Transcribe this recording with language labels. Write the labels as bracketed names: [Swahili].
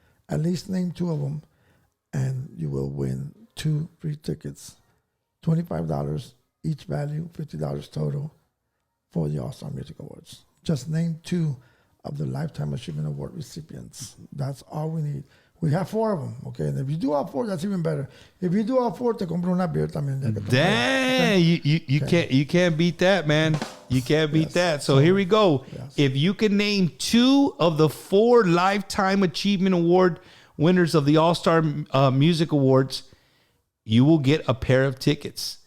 [English] At least name 2 of them, and you will win 2 free tickets, $25 each value, $50 total for the All-Star Music Awards. Just name 2 of the Lifetime Achievement Award recipients. That's all we need. We have 4 of them, okay? And if you do all 4, that's even better. If you do all 4, [Spanish] te compro una beer también. [English] Dang, you can't beat that, man. You can't beat that. So here we go. Yes. If you can name 2 of the 4 Lifetime Achievement Award winners of the All-Star Music Awards, you will get a pair of tickets.